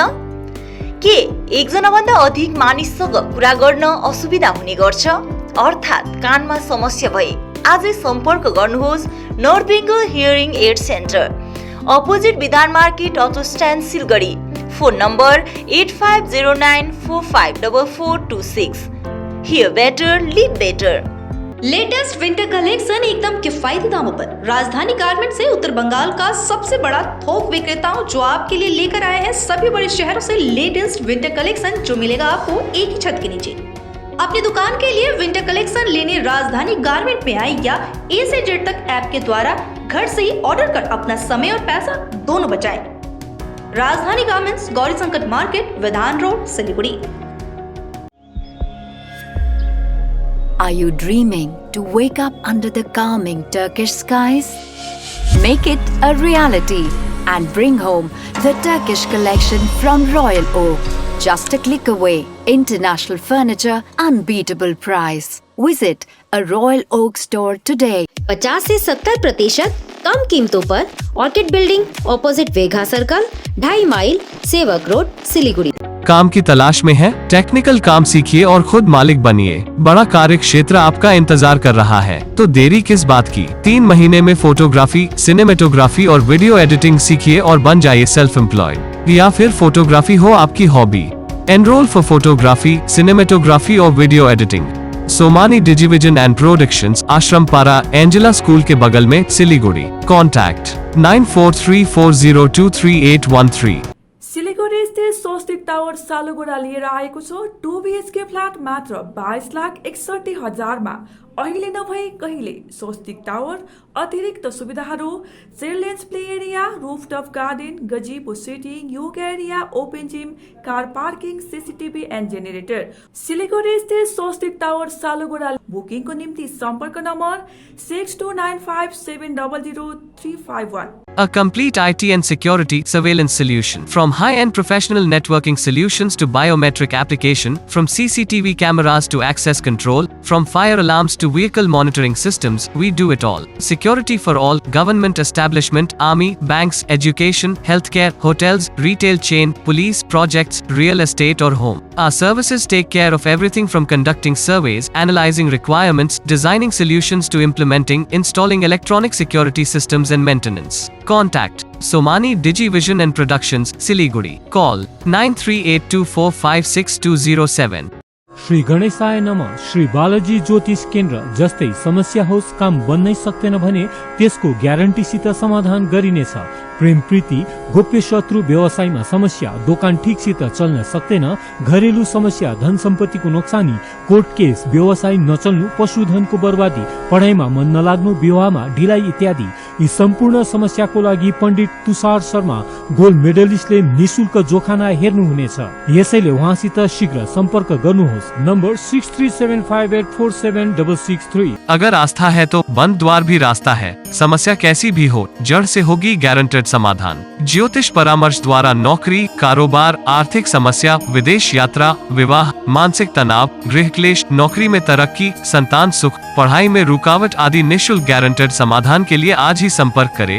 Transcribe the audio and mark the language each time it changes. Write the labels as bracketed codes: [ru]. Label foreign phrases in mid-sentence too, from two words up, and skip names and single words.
[ne] के एकजना भन्दा अधिक मानिससँग कुरा गर्न असुविधा हुने गर्छ? अर्थात् कानमा समस्या भए आजै सम्पर्क गर्नुहोस् नर्थ बेंगल हियरिङ एड सेन्टर, अपोजिट विधान मार्केट, अटो स्ट्यान्ड, सिलगढी। फोन नम्बर 8509454426। [en] Hear better, live better. latest winter collection [hi] एकदम किफायती दामों पर राजधानी गारमेंट से उत्तर बंगाल का सबसे बड़ा थोक विक्रेताओं जो आपके लिए लेकर आए हैं सभी बड़े शहरों से [en] latest winter collection [hi] जो मिलेगा आपको एक ही छत के नीचे। अपनी दुकान के लिए [en] winter collection [hi] लेने राजधानी गारमेंट में आए या A से Z तक ऐप के द्वारा घर से ही ऑर्डर कर अपना समय और पैसा दोनों बचाएं। राजधानी गारमेंट्स, गौरी संकट मार्केट, विधान रोड, सिलीगुड़ी। Are you dreaming to wake up under the calming Turkish skies? Make it a reality and bring home the Turkish collection from Royal Oak. Just a click away. International furniture, unbeatable price. Visit a Royal Oak store today. 50 से 70% कम कीमतों पर ऑर्किड बिल्डिंग, ऑपोजिट वेघा सर्कल, 2.5 माइल, सेवक रोड, सिलीगुड़ी। काम की तलाश में है? टेक्निकल काम सीखिए और खुद मालिक बनिए। बड़ा कार्य क्षेत्र आपका इंतजार कर रहा है, तो देरी किस बात की? 3 महीने में फोटोग्राफी, सिनेमेटोग्राफी और [en] video editing [hi] सीखिए और बन जाइए [en] self employed. [hi] या फिर फोटोग्राफी हो आपकी हॉबी। [en] enrol for photography, cinematography [hi] और [en] video editing. [hi] सोमानी डिजिविजन एंड प्रोडक्शंस, आश्रमपारा, एंजेला स्कूल के बगल में, सिलीगुड़ी। कॉन्टैक्ट 9434023813। [ne] सिलिगुडी स्थित स्वस्तिक टावर सालुगुडा लिएर आएको छ 2 BHK फ्ल्याट मात्र 22,61,000 अहिले नभए कहिले। स्वस्तिक टावर अतिरिक्त सुविधाहरू [en] children's play area, rooftop garden, gazebo seating, yoga area, open gym, car parking, CCTV and generator. [ne] सिलिगुडी स्थित स्वस्तिक टावर सालुगुडा। बुकिङको निम्ति सम्पर्क नम्बर 6295700351। [en] A complete IT and security surveillance solution. From high-end professional networking solutions to biometric application, from CCTV cameras to access control, from fire alarms to vehicle monitoring systems, we do it all. Security for all, government establishment, army, banks, education, healthcare, hotels, retail chain, police, projects, real estate or home. Our services take care of everything from conducting surveys, analyzing requirements, designing solutions to implementing, installing electronic security systems and maintenance. Contact Somani Digivision and Productions, Siliguri. Call 9382456207. [sa] श्री गणेशाय नमः। [ne] श्री बालाजी ज्योतिष केन्द्र। जस्तै समस्या होस्, काम बन्नै सक्दैन भने त्यसको ग्यारेन्टीसित समाधान गरिनेछ। प्रेम प्रीति, गोप्य शत्रु, व्यवसायमा समस्या, दोकान ठिकसित चल्न सक्दैन, घरेलु समस्या, धन सम्पत्तिको नोक्सानी, कोर्ट केस, व्यवसाय नचल्नु, पशुधनको बर्बादी, पढाइमा मन नलाग्नु, विवाहमा ढिलाइ इत्यादि यी सम्पूर्ण समस्याको लागि पण्डित तुषार शर्मा गोल्ड मेडलिस्टले निशुल्क जोखाना हेर्नुहुनेछ। यसैले उहाँसित शीघ्र सम्पर्क गर्नुहोस्। नम्बर 6375847663। [hi] अगर आस्था है तो बंद द्वार भी रास्ता है। समस्या कैसी भी हो, जड़ से होगी गारंटेड समाधान। ज्योतिष परामर्श द्वारा नौकरी, कारोबार, आर्थिक समस्या, विदेश यात्रा, विवाह, मानसिक तनाव, गृह क्लेश, नौकरी में तरक्की, संतान सुख, पढ़ाई में रुकावट आदि निःशुल्क गारंटेड समाधान के लिए आज ही संपर्क करें।